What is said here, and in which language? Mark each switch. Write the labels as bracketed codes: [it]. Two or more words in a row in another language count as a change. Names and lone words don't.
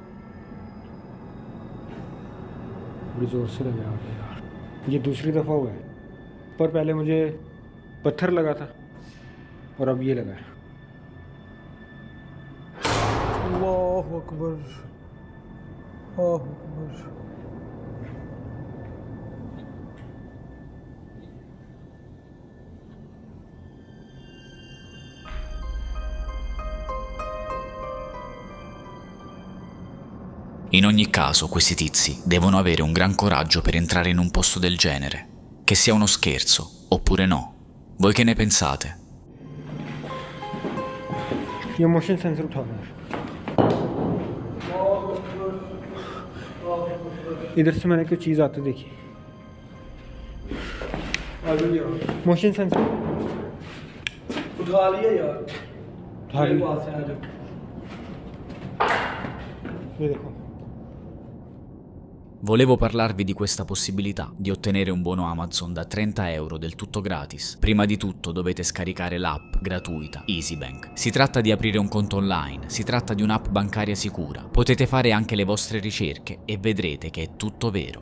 [hi] बड़ी जोर से लगा यार। ये दूसरी दफ़ा हुआ है, पर पहले मुझे पत्थर लगा था और अब ये लगा है। [ar] الله أكبر، الله أكبر. [it] In ogni caso, questi tizi devono avere un gran coraggio per entrare in un posto del genere, che sia uno scherzo oppure no. Voi che ne pensate? [hi] ये [en] motion sensor [hi] उठा रहा है। इधर से मैंने कुछ चीज़ आते देखी। [en] motion sensor [hi] उठा लिया यार, उठा लिया। पास है, आ जाओ। ये देखो। [it] Volevo parlarvi di questa possibilità di ottenere un buono Amazon da 30 euro del tutto gratis. Prima di tutto dovete scaricare l'app gratuita EasyBank. Si tratta di aprire un conto online, si tratta di un'app bancaria sicura. Potete fare anche le vostre ricerche e vedrete che è tutto vero.